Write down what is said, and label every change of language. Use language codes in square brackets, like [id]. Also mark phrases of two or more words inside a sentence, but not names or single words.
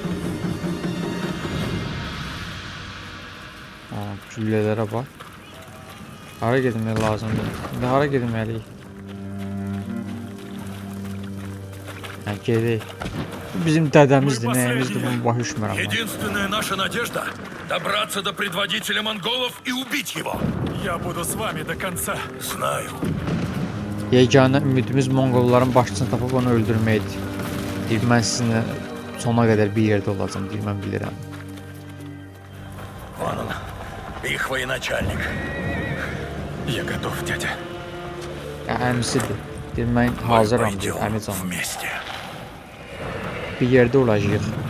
[az] Güllələrə bax. Hara getmək lazımdır? İndi hara getməliyik? Hə, gedək. Bizim dədəmizdir, nəyimizdir, bunu başa düşmürəm mən. [ru] Единственная наша надежда — добраться до предводителя монголов и убить его. Я буду с вами до конца. Знаю. [az] Yeganə ümidimiz Monqolların başçısını tapıb onu öldürməkdir. Deyir, mən sizinlə sona qədər bir yerdə olacağım, deyir, mən bilirəm. [ru] Вон он, их военачальник. Я готов, дядя. [az] Əmisidir. Deyir, mən hazıram, deyir, əmicanım. [ru] Вместе. [az] Bir yerdə olacağıq.